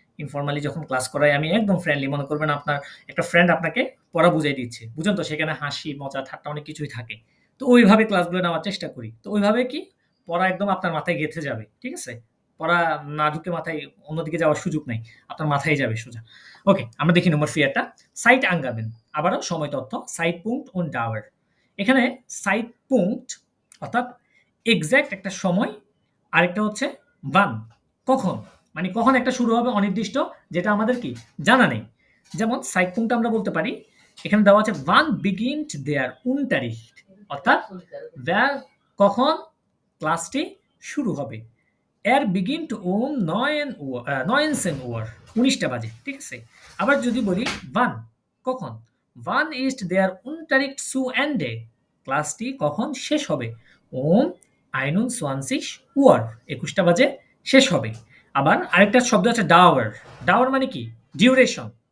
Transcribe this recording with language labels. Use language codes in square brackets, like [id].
[bn] Informally যখন class করাই আমি একদম ফ্রেন্ডলি, মনে করবেন আপনার একটা ফ্রেন্ড আপনাকে পড়া বুঝাই দিচ্ছে। বুঝেন তো? সেখানে হাসি, মজা, ঠাট্টা অনেক কিছুই থাকে। তো ওইভাবে ক্লাসগুলো নেওয়ার চেষ্টা করি। তো ওইভাবে কি পড়া একদম আপনার মাথায় গেঁথে যাবে। ঠিক আছে? পড়া না ঢুকে মাথায় অন্যদিকে যাওয়ার সুযোগ নাই। আপনার মাথায় যাবে সোজা। ওকে, আমরা দেখি নম্বর 4 টা। [de] Zeitangaben [bn] আবারও সময় তথ্য [de] Zeitpunkt und Dauer। [bn] এখানে Zeitpunkt অর্থাৎ এক্সাক্ট একটা সময়, আরেকটা হচ্ছে wann কখন। মানে কখন একটা শুরু হবে অনির্দিষ্ট, যেটা আমাদের কি জানা নেই। যেমন Zeitpunkt আমরা বলতে পারি, এখানে দেওয়া আছে [de] wann beginnt der Unterricht [bn] অর্থাৎ কখন ক্লাসটি শুরু হবে। [de] beginnt um 19 Uhr [bn] 19টা বাজে। ঠিক আছে? আবার যদি বলি wann কখন, [de] wann ist der Unterricht zu Ende [bn] ক্লাসটি কখন শেষ হবে। [de] um 21 Uhr [bn] 21টা বাজে শেষ হবে। আবার আরেকটা শব্দ আছে ডাওয়ার। ডাওয়ার মানে কি? ডিউরেশন।